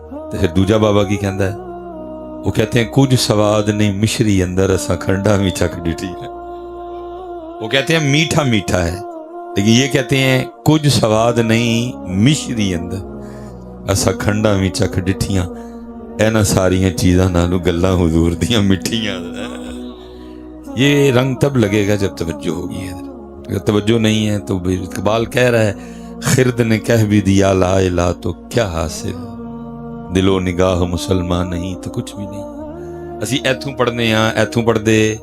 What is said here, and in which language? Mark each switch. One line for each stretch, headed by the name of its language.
Punjabi: تو پھر دوجا بابا کی کہندا ہے،
Urdu: وہ کہتے ہیں
Punjabi: کچھ سواد نہیں مشری اندر اسا کھنڈا بھی چک ڈٹھی ہے.
Urdu: وہ کہتے ہیں میٹھا میٹھا ہے، لیکن یہ کہتے ہیں
Punjabi: کچھ سواد نہیں مشری اندر اسا کھنڈا بھی چک ڈٹھیاں. اینا ساریاں چیزاں نالو گلاں حضور دیاں مٹھیاں.
Urdu: یہ رنگ تب لگے گا جب توجہ ہوگی. اگر توجہ نہیں ہے تو اقبال کہہ رہا ہے خرد نے کہہ بھی دیا لا الہ تو کیا حاصل، دل و نگاہ مسلمان نہیں تو کچھ بھی نہیں.
Punjabi: اسی ایتھوں پڑھنے ہاں، ایتھوں پڑھ دے.